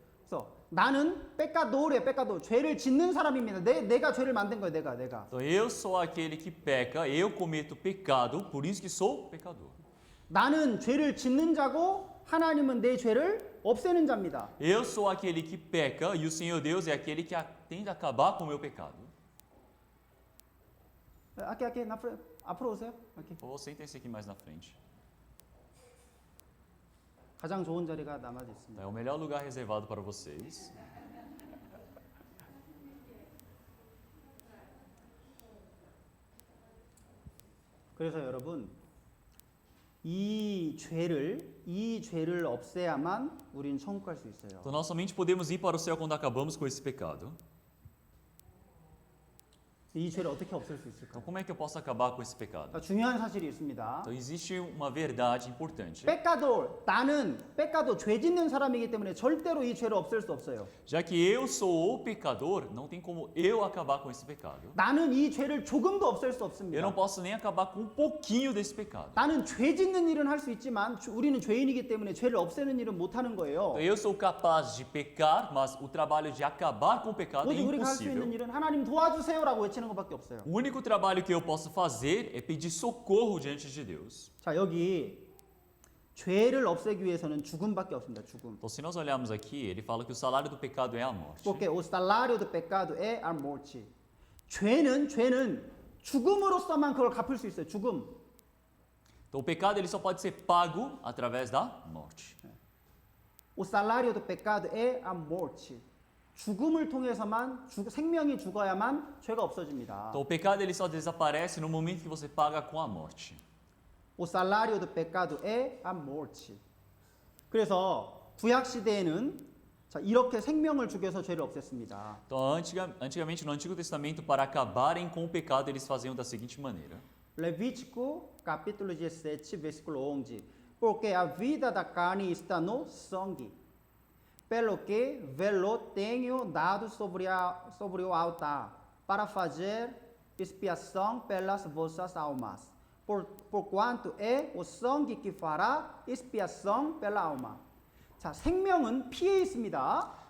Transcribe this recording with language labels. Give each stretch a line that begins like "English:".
Korean: 그래서 나는 pecador. 죄를 짓는 사람입니다. 내가 죄를 만든 거예요. 내가.
Portuguese: Então, eu sou aquele que peca, eu cometo pecado, por isso que sou pecador.
Korean: 나는 죄를 짓는 자고 하나님은 내 죄를 없애는 자입니다.
Portuguese: Eu sou aquele que peca e o Senhor Deus é aquele que tenta acabar com o meu pecado.
Korean: aqui 앞으로 오세요.
Portuguese: aqui. Por favor, sentem-se aqui mais na frente.
Korean: 가장 좋은 자리가 남아져 있습니다.
Portuguese: É o melhor lugar reservado para vocês.
Korean: 그래서 여러분 이 죄를 없애야만 우리는 천국 갈 수 있어요.
Portuguese: Então nós somente podemos ir para o céu quando acabamos com esse pecado.
Korean: 이 죄를 어떻게 없앨 수 있을까?
Portuguese: Então como é que eu posso acabar com esse pecado?
Korean: 중요한 사실이 있습니다.
Portuguese: Então existe uma verdade importante.
Korean: 나는 죄 짓는 사람이기 때문에 절대로 이 죄를 없앨 수 없어요.
Portuguese: Já que eu sou o pecador, não tem como eu acabar com esse pecado.
Korean: 나는 이 죄를 조금도 없앨 수
Portuguese: Eu
Korean: 없습니다.
Portuguese: não posso nem acabar com um pouquinho desse pecado.
Korean: 나는 죄 짓는 일은 할 수 있지만 우리는 죄인이기 때문에 죄를 없애는 일은 못 하는 거예요.
Portuguese: Então, eu sou capaz de pecar, mas o trabalho de acabar com o pecado é
Korean: 오직 우리가 할 수 있는
Portuguese: impossível.
Korean: 일은 하나님 도와주세요라고 외치는 것밖에 없어요.
Portuguese: O único trabalho que eu posso fazer é pedir socorro diante de Deus.
Korean: 자, 여기 죄를 없애기 위해서는 죽음밖에 없습니다. 죽음.
Portuguese: Então, se nós olharmos aqui, ele fala que o salário do pecado é a morte. Porque o salário do pecado é a morte.
Korean: 죄는 죽음으로써만 그걸 갚을 수 있어요. 죽음.
Portuguese: Então, o pecado ele só pode ser pago através da morte. O salário do pecado é a morte.
Korean: 죽음을 통해서만 생명이 죽어야만 죄가 없어집니다.
Portuguese: Então, o pecado ele só desaparece no momento que você paga com a morte. O salário do pecado é a morte.
Korean: 그래서 구약 시대에는 자, 이렇게 생명을 죽여서 죄를 없앴습니다.
Portuguese: Então, antigamente no Antigo Testamento, para acabarem com o pecado, eles faziam da seguinte maneira. Levítico, capítulo 17, versículo 11. Porque a vida da carne está no sangue, pelo que velo tenho dado sobre o altar, para fazer expiação pelas vossas almas. Porquanto é o sangue que fará expiação pela alma.
Korean: 자, 생명은 피에 있습니다.